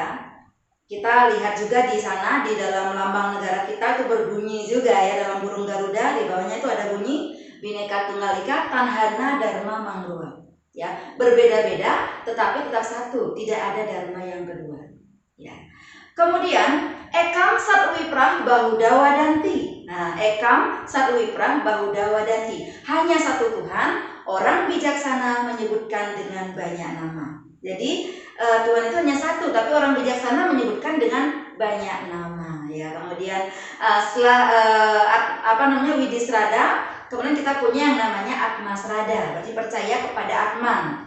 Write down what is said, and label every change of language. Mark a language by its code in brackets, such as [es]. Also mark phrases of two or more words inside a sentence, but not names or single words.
[id] Kita lihat juga di sana di dalam lambang negara kita itu berbunyi juga ya, dalam burung Garuda di bawahnya itu ada bunyi [kaw] Bhinneka Tunggal Ika Tanhana Dharma Mangrua. [id] Ya, berbeda-beda tetapi tetap satu, tidak ada dharma yang kedua. Ya. [sa] Kemudian Ekam Satwiprah Bahuda Wadanti. Nah, Ekam Satwiprah Bahuda Wadanti. [id] Hanya satu Tuhan, orang bijaksana menyebutkan dengan banyak nama. Jadi Tuhan itu hanya satu, tapi orang bijaksana menyebutkan dengan banyak nama. Ya, kemudian setelah Widisrada, kemudian kita punya yang namanya Atmasrada, berarti percaya kepada Atman.